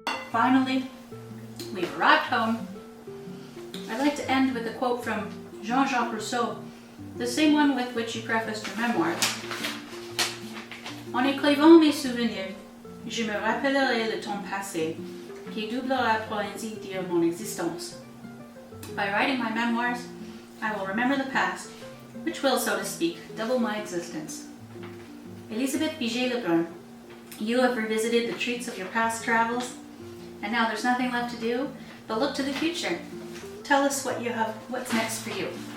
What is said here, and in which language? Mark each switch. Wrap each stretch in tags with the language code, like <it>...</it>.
<en>Finally, we've arrived home. I'd like to end with a quote from Jean-Jacques Rousseau, the same one with which you prefaced your memoirs.</en> <fr>En écrivant mes souvenirs, je me rappellerai le temps passé, qui doublera pour ainsi dire mon existence.</fr> <en>By writing my memoirs, I will remember the past, which will, so to speak, double my existence. Elisabeth Biget-Lebrun, you have revisited the treats of your past travels, and now there's nothing left to do but look to the future. Tell us what's next for you.</en>